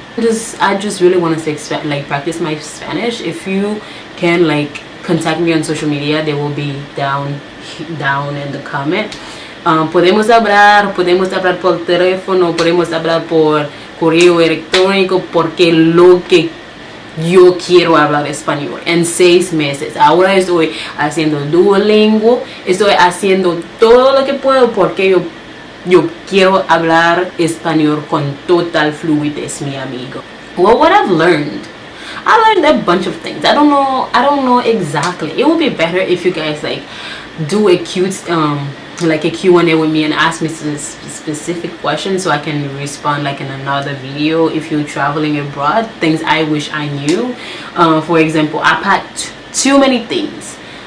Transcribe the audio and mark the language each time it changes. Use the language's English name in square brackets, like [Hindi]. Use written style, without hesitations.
[English] I just really want to practice my Spanish. If you can contact me on social media, they will be down in the comment. [Spanish] Podemos hablar por teléfono, podemos hablar por correo electrónico, porque lo que yo quiero hablar español en 6 meses. Ahora estoy haciendo Duolingo, estoy haciendo todo lo que puedo porque yo quiero hablar español con total fluidez, mi amigo. [English] Well, what I've learned a bunch of things. I don't know exactly. It would be better if you guys do a cute a Q&A with me and ask me specific questions so I can respond in another video. If you're traveling abroad, things I wish I knew. For example, I packed too many things.